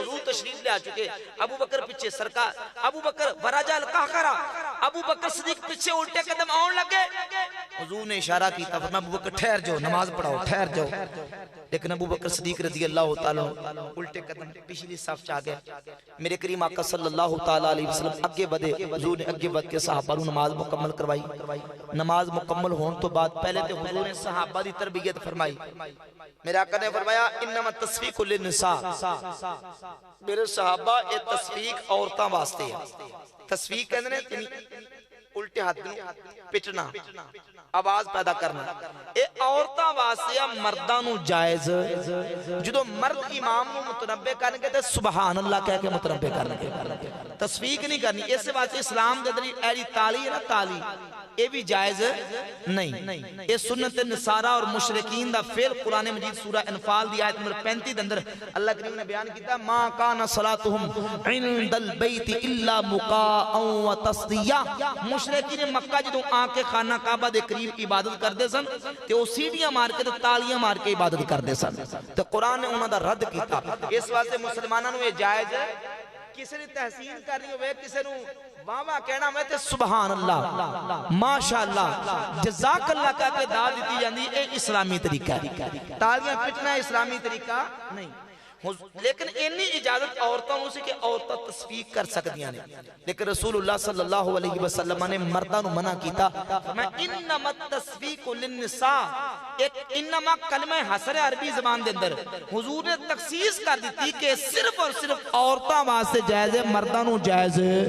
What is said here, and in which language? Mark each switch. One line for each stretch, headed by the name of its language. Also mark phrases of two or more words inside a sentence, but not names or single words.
Punjabi: حضور تشریف لے آ چکے ابو بکر پیچھے سرکار ابو بکر
Arabic: ورجا القہقرہ
Punjabi: ابو بکر صدیق پیچھے الٹے قدم آن لگے حضور نے اشارہ کی تھا فرمایا ابو بکر ٹھہر جاؤ نماز پڑھاؤ ٹھہر جاؤ لیکن ابو بکر صدیق
Arabic: رضی اللہ تعالیٰ
Punjabi: الٹے قدم پچھلی صف چاہ گئے میرے کریم آقا
Arabic: صلی اللہ تعالیٰ علیہ وسلم
Punjabi: اگے بدے حضور نے اگے بد کے صحابہ نو نماز مکمل کروائی نماز مکمل ہون تو بعد پہلے تے حضور نے صحابہ دی تربیت فرمائی میرے آقا نے فرمایا
Arabic: انما تصفیق للنساء
Punjabi: میرے صحابہ یہ تصفیق عورتاں واسطے ہے تصفیق کہنے نے الٹے ہاتھ پٹنا آواز پیدا کرنا اے عورتاں واسطے مرداں نو جائز جدو مرد امام نو متنبع کرنے کے تے
Arabic: سبحان اللہ
Punjabi: کہہ کے متنبع کرنے کے تصفیق نہیں کرنی اس واسطے اسلام دے اندر ایڑی تالی ہے نا تالی یہ بھی جائز نہیں یہ سنت نصارہ اور مشرکین دا فعل قرآن مجید سورہ انفال دی آیت نمبر 35 دے اندر اللہ کریم نے بیان کیتا
Arabic: ما کان صلاتهم عند البیت الا مقاء و تصدیہ
Punjabi: مشرکین مکہ جدوں آ کے خانہ کعبہ دے قریب عبادت کردے سن تے او سیڑھیاں مار کے تے تالیاں مار کے عبادت کردے سن تے قرآن نے انہاں دا رد کیتا اس واسطے مسلماناں نو یہ جائز ہے کسی نے تحسین کرنی ہوئے کسی نے واہ کہنا میں تے
Arabic: سبحان اللہ ماشاءاللہ جزاک
Punjabi: اللہ کہہ کے دعا دیتی جاندی اے اسلامی طریقہ ہے تالیاں پٹنا اسلامی طریقہ نہیں لیکن اینی اجازت عورتوں سے کہ عورتیں تصفیق کر سکتیاں نے لیکن رسول اللہ
Arabic: صلی اللہ علیہ وسلم
Punjabi: نے مردہ نو منع کیتا میں
Arabic: انما التصفیق للنساء
Punjabi: ایک انما کلمہ حسر عربی زبان دے اندر حضور نے تخصیص کر دیتی کہ صرف اور صرف عورتوں واسطے جائز ہے مردہ نو جائز